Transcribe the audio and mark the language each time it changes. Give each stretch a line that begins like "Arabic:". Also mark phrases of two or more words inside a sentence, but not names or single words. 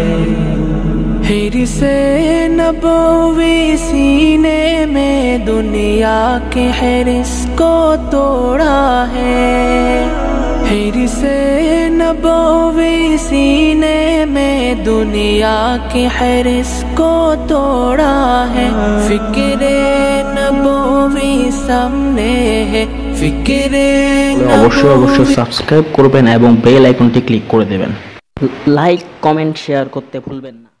Urdu: حرص نبوی سینے میں دنیا کے حرص کو توڑا ہے، حرص نبوی سینے میں دنیا کے حرص کو توڑا ہے، فکر نبوی سامنے ہے، فکر
Bangla: অবশ্যই সাবস্ক্রাইব করবেন এবং
English: bell iconটি
Bangla: ক্লিক করে দেবেন।
English: like comment share
Bangla: করতে ভুলবেন না।